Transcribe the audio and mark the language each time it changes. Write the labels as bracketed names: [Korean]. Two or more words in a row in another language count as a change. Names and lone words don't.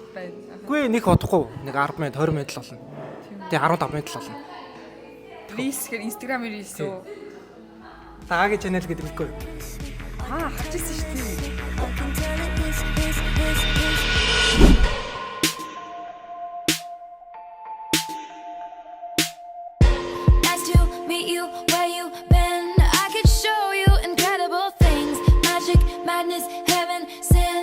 [Mongolian] байна. Үгүй нэг бодохгүй. Нэг 10 минут 20 минут л болно. Тэгээ 15 минут л болно. Reels гэхэр Instagram Reels үү? Лагагийн channel гэдэг мэдгүй. Харж ирсэн шүү дээ. [English] Nice to meet you, where you been? I could show you incredible things. Magic, madness, heaven, sin.